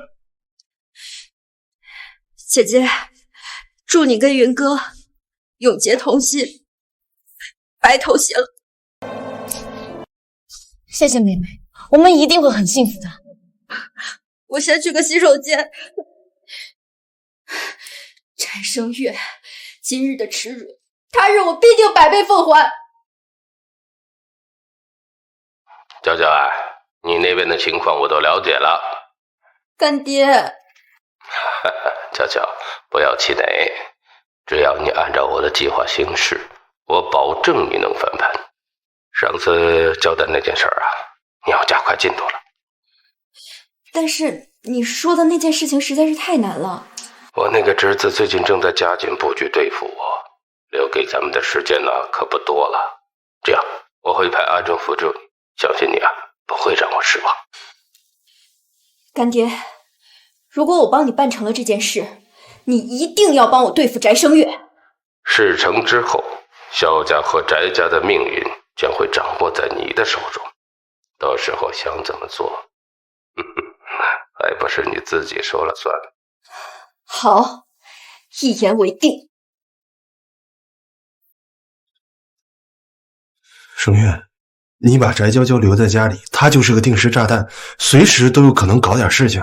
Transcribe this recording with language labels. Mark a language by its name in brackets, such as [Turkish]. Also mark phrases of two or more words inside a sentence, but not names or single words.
[Chinese] 姐姐，祝你跟雲哥永結同心，白頭偕老。謝謝妹妹，我們一定會很幸福的。我先去個洗手間。翟聲月，今日的恥辱，他日我必定百倍奉還。娇娇啊，你那邊的情況我都了解了。干爹，娇娇，不要氣餒，只要你按照我的計劃行事，我保證你能翻盤。上次交代那件事啊，你要加快进度了。但是你说的那件事情實在是太難了。我那個侄子最近正在加緊布局對付我，留給咱們的時間呢可不多了。這樣，我會派阿正輔助你，相信你啊，不會讓我失望。干爹，如果我幫你辦成了這件事，你一定要幫我對付翟聲月。事成之後，蕭家和翟家的命運將會掌握在你的手中，到時候想怎麼做，還不是你自己說了算。好，一言為定。声月，你把翟娇娇留在家里，她就是個定时炸彈，隨時都有可能搞點事情。